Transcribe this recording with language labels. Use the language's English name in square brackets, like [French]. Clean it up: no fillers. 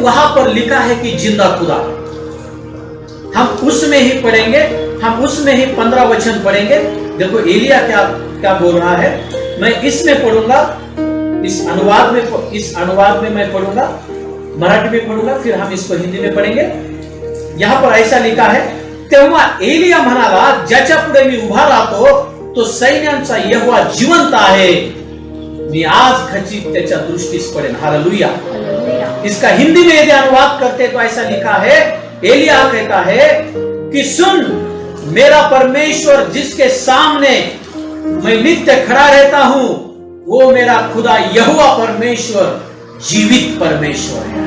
[Hindi] वहां पर लिखा है कि जिंदा खुदा। हम उसमें ही पढ़ेंगे, हम उसमें ही 15 वचन पढ़ेंगे। देखो एलिया क्या क्या बोल रहा है। मैं इसमें पढ़ूंगा, इस अनुवाद में मैं पढ़ूंगा, मराठी में पढ़ूंगा, फिर हम इसको हिंदी में पढ़ेंगे। यहां पर ऐसा लिखा है, [Marathi] तेव्हा एलिया म्हणाला, ज्याच्या पुढे मी उभा राहतो तो सैन्यांचा यहोवा जिवंत आहे, मी आज खचित त्याच्या दृष्टीस पडेन। [Hindi] हालेलुया। इसका हिंदी में यदि अनुवाद करते तो ऐसा लिखा है, एलिया कहता है कि सुन, मेरा परमेश्वर जिसके सामने मैं नित्य खड़ा रहता हूं, वो मेरा खुदा यहोवा परमेश्वर जीवित परमेश्वर है।